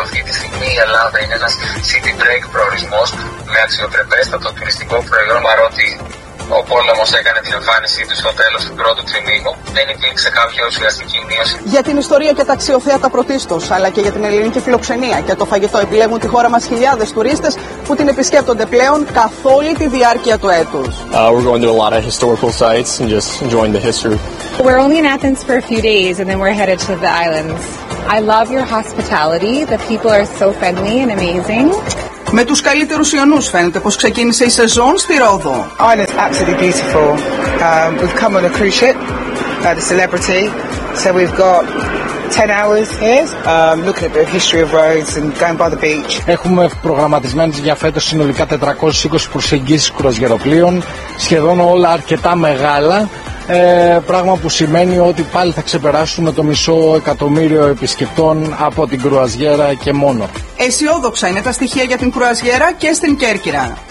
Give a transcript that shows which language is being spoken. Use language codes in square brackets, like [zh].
[el] Αυτή τη στιγμή η Ελλάδα είναι ένας city break προορισμός με αξιοπρεπέστατο τουριστικό προϊόν, παρότι ο πόλεμος έκανε την εμφάνισή του στο τέλος του πρώτου τριμήνου. Δεν υπήρξε κάποια ουσιαστική μείωση. Για την ιστορία και τα αξιοθέατα πρωτίστως, αλλά και για την ελληνική φιλοξενία και το φαγητό, επιλέγουν τη χώρα μας χιλιάδες τουρίστες που την επισκέπτονται πλέον καθ' όλη τη διάρκεια του έτους. [en] We're going to a lot of historical sites and just enjoying the history. We're only in Athens for a few days and then we're headed to the islands. I love your hospitality. The people are so friendly and amazing. [el] Με τους καλύτερους Ιωνούς φαίνεται πως ξεκίνησε η σεζόν στη Ρόδο. [en] Island's absolutely beautiful. We've come on a cruise ship, the Celebrity, so we've got 10 hours here, looking at the history of Rhodes and going by the beach. [el] Έχουμε προγραμματισμένες για φέτος συνολικά 420 προσεγγίσεις κρουαζιεροπλοίων, σχεδόν όλα αρκετά μεγάλα. Πράγμα που σημαίνει ότι πάλι θα ξεπεράσουμε το 500,000 επισκεπτών από την κρουαζιέρα και μόνο. Αισιόδοξα είναι τα στοιχεία για την κρουαζιέρα και στην Κέρκυρα.